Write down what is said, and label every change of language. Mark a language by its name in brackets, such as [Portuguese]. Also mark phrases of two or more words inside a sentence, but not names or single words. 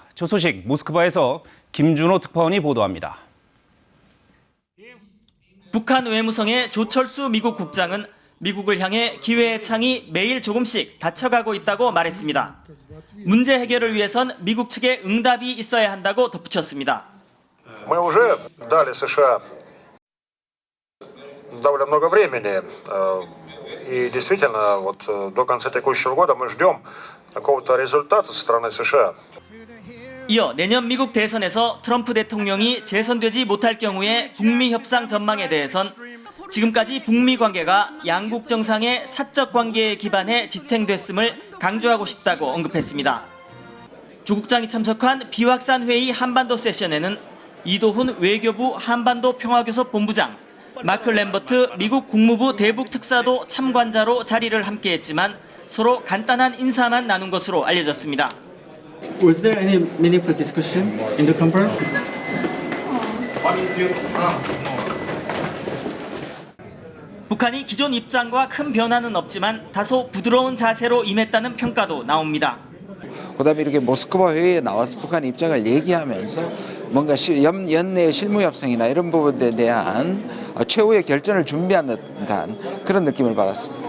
[Korean] 저 소식 모스크바에서 김준호 특파원이 보도합니다. 북한 외무성의 조철수 미국 국장은 미국을 향해 기회의 창이 매일 조금씩 닫혀가고 있다고 말했습니다. 문제 해결을 위해선 미국 측의 응답이 있어야 한다고 덧붙였습니다. [Russian] Мы уже дали США довольно много времени. И действительно, вот до конца текущего года мы ждем какого-то результата со стороны США. [Korean] 이어 내년 미국 대선에서 트럼프 대통령이 재선되지 못할 경우에 북미 협상 전망에 대해선 지금까지 북미 관계가 양국 정상의 사적 관계에 기반해 지탱됐음을 강조하고 싶다고 언급했습니다. 조 국장이 참석한 비확산 회의 한반도 세션에는 이도훈 외교부 한반도 평화교섭 본부장, 마크 램버트 미국 국무부 대북 특사도 참관자로 자리를 함께했지만 서로 간단한 인사만 나눈 것으로 알려졌습니다. [English] Was there any meaningful discussion in the conference? [Korean] 북한이 기존 입장과 큰 변화는 없지만 다소 부드러운 자세로 임했다는 평가도 나옵니다. 그다음에 이렇게 모스크바 회의에 나와서 북한 입장을 얘기하면서 뭔가 연내 실무 협상이나 이런 부분에 대한 최후의 결전을 준비하는 듯한 그런 느낌을 받았습니다.